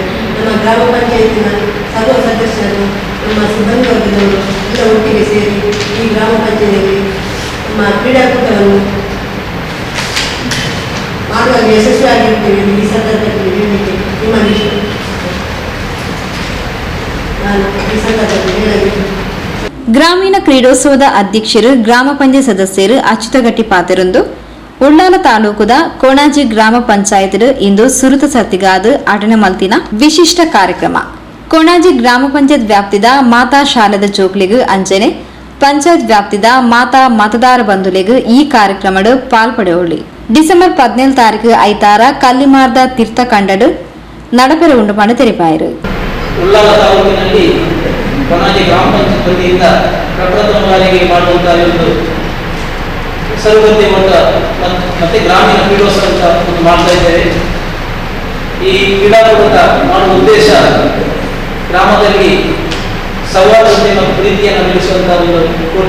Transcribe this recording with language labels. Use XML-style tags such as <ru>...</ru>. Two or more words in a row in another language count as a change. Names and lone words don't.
<kn>ನಮ್ಮ ಗ್ರಾಮ ಪಂಚಾಯತಿನ ಸರ್ವ ಸದಸ್ಯರು ನಮ್ಮ ಸಿಬ್ಬಂದಿ ವರ್ಗದವರು ಎಲ್ಲ ಒಟ್ಟಿಗೆ ಸೇರಿ ಈ ಗ್ರಾಮ ಪಂಚಾಯತಿಯಲ್ಲಿ ನಮ್ಮ ಕ್ರೀಡಾಕೂಟವನ್ನು ಮಾಡುವಾಗ ಯಶಸ್ವಿಯಾಗಿರುತ್ತೇವೆ. ಈ ಸಂದರ್ಭದಲ್ಲಿ ಹೇಳಲಿಕ್ಕೆ ನಿಮ್ಮಲ್ಲಿ ನಾನು ಈ ಸಂದರ್ಭದಲ್ಲಿ ಹೇಳಲಿಕ್ಕೆ ಗ್ರಾಮೀಣ ಕ್ರೀಡೋತ್ಸವದ ಅಧ್ಯಕ್ಷರು ಗ್ರಾಮ ಪಂಚಾಯತ್ ಸದಸ್ಯರು</kn> <tcy>ಅಚ್ಯುತಗಟ್ಟಿ ಪಾತೆರೊಂದು ಉಳ್ಳಾಲ ತಾಲೂಕುದ ಕೊಣಾಜೆ ಗ್ರಾಮ ಪಂಚಾಯತ್ ಇಂದು ಸುರುತ ಸತ್ತಿಗಾದ ಅಟನೆ ಮಲ್ತಿನ ವಿಶಿಷ್ಟ ಕಾರ್ಯಕ್ರಮ ಕೊಣಾಜೆ ಗ್ರಾಮ ಪಂಚಾಯತ್ ವ್ಯಾಪ್ತಿದ ಮಾತಾ ಶಾಲೆದ ಚೋಕ್ಲಿಗೂ ಅಂಚನೆ ಪಂಚಾಯತ್ ವ್ಯಾಪ್ತಿದ ಮಾತಾ ಮತದಾರ ಬಂಧುಲೆಗೂ ಈ ಕಾರ್ಯಕ್ರಮಡು ಪಾಲ್ಪಡೆಯೋಳಿ. ಡಿಸೆಂಬರ್ 17 ತಾರೀಕು ಐತಾರ ಕಲ್ಲಿಮಾರ್ದ ತೀರ್ಥ ಕಂಡಡು ನಡಪೆರ ಉಂಡು ಪಣ ತೆರಿಪಾಯರು.</tcy> <kn>ಕೊಣಾಜೆ ಗ್ರಾಮ ಪಂಚಾಯತ್ ವತಿಯಿಂದ ಪ್ರಪ್ರಥಮ ಬಾರಿಗೆ ಮಾಡುವಂತಹ ಒಂದು ಸರ್ವಗದ್ದೆ ಮಟ್ಟ ಮತ್ತೆ ಗ್ರಾಮೀಣ ಕ್ರೀಡೋತ್ಸವ ಅಂತ ಒಂದು ಮಾಡ್ತಾ ಇದ್ದೇವೆ. ಈ ಕ್ರೀಡಾಕೂಟ ಮಾಡುವ ಉದ್ದೇಶ ಗ್ರಾಮದಲ್ಲಿ ಸೌಹಾರ್ದತೆ ಮತ್ತು ಪ್ರೀತಿಯನ್ನು ಬೆಳೆಸುವಂತಹ ಒಂದು ಕೂಟ.</kn>